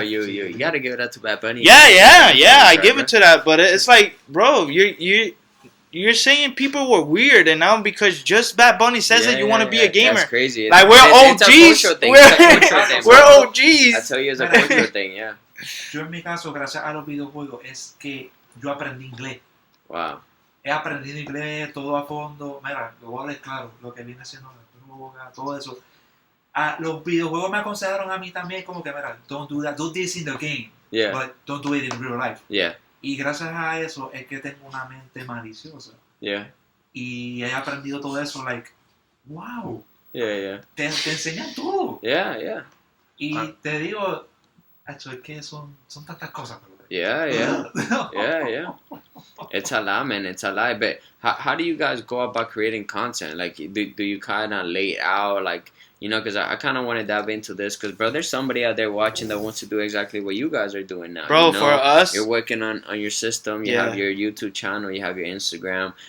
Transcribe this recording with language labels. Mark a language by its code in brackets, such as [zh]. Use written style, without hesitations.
[en] You gotta give it up to Bad Bunny. Yeah. I give it to that, but it's like, bro, you you're saying people were weird, and now because just Bad Bunny says that you want to be a gamer. That's crazy. Like, we're OGs. It's a cultural thing. It's a cultural thing, We're bro. OGs. I tell you, it's a cultural thing, yeah. [es] Yo en mi caso, gracias a los videojuegos, es que yo aprendí inglés. [en] Wow. [es] He aprendido inglés todo a fondo. Mira, lo voy a hablar claro, lo que viene siendo la droga, todo eso. Los videojuegos me aconsejaron a mí también como que, mira, [en] don't do that, do this in the game, Yeah. but don't do it in real life. Yeah. [es] Y gracias a eso es que tengo una mente maliciosa. [en] Yeah. [es] Y he aprendido todo eso, [en] like, wow, Yeah. [es] te enseñan todo. [en] Yeah. Yeah. [es] Y te digo, hecho, es que son tantas cosas. [en] Yeah. Yeah. It's a lot, man. It's a lot. But how do you guys go about creating content? Like, do you kind of lay it out, like, you know, because I kind of want to dive into this, because, bro, there's somebody out there watching that wants to do exactly what you guys are doing now. Bro, you know? for us, You're working on your system. You have your YouTube channel. You have your Instagram.